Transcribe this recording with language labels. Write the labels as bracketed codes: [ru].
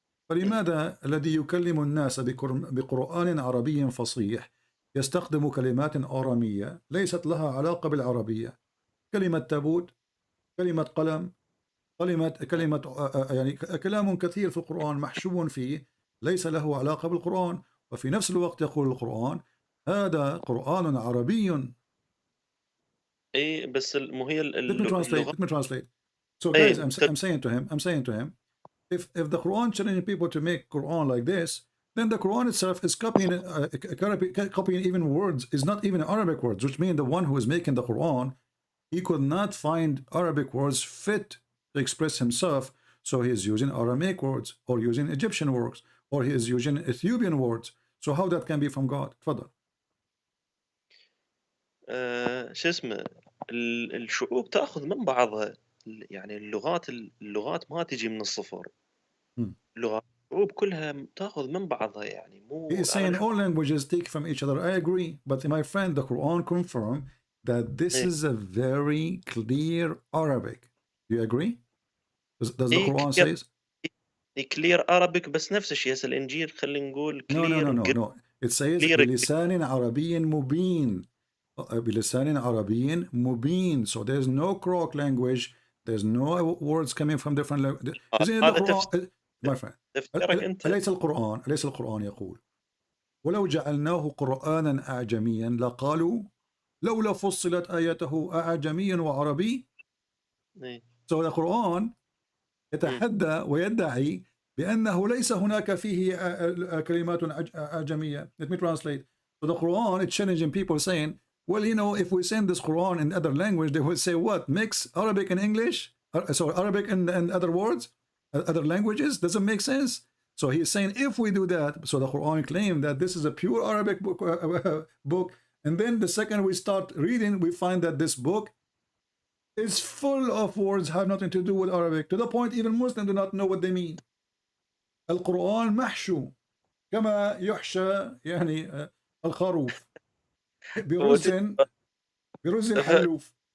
[ar] فلماذا الذي يكلم الناس بقرآن عربي فصيح يستخدم كلمات آرامية ليست لها علاقة بالعربية؟ كلمة تابوت، كلمة قلم، كلمة يعني كلام كثير في القرآن محشو فيه ليس له علاقة بالقرآن. وفي نفس الوقت يقول القرآن هذا قرآن عربي. اي بس مو هي [en] Let me translate. So [ar] أي [en] guys, I'm saying to him, if the Quran challenging people to make Quran like this, then the Quran itself is copying even words, is not even Arabic words, which means the one who is making the Quran, he could not find Arabic words fit to express himself, so he is using Aramaic words or using Egyptian words or he is using Ethiopian words. So how that can be from God? [ar] تفضل. شو اسمه، الشعوب تاخذ من بعضها. يعني اللغات ما تجي من الصفر. لغات الشعوب كلها تاخذ من بعضها. يعني مو [en] He is saying all languages take from each other. I agree, but my friend, the Quran confirms that this is a very clear Arabic. Do you agree? Does the Quran says? clear Arabic [ar] بس نفس الشيء. هسه الإنجيل خلينا نقول clear. [en] No. It says [ar] بلسان عربي مبين. بلسان عربي مبين. [en] So there's no crock language. There's no words coming from different languages. My friend, [ar] أليس القرآن يقول: ولو جعلناه قرآنا أعجميا لقالوا لولا فصلت آياته أعجمي وعربي. [en] So the Quran [ar] يتحدى ويدعي بأنه ليس هناك فيه كلمات أعجمية. [en] Let me translate. So the Quran is challenging people saying, well, you know, if we send this Quran in other language, they will say what? Mix Arabic and English? Sorry, Arabic and other words? Other languages? Doesn't make sense. So he's saying if we do that, so the Quran claimed that this is a pure Arabic book, and then the second we start reading, we find that this book is full of words have nothing to do with Arabic, to the point even Muslims do not know what they mean. [ar] القرآن محشو كما يحشى يعني الخروف برز الحلوف.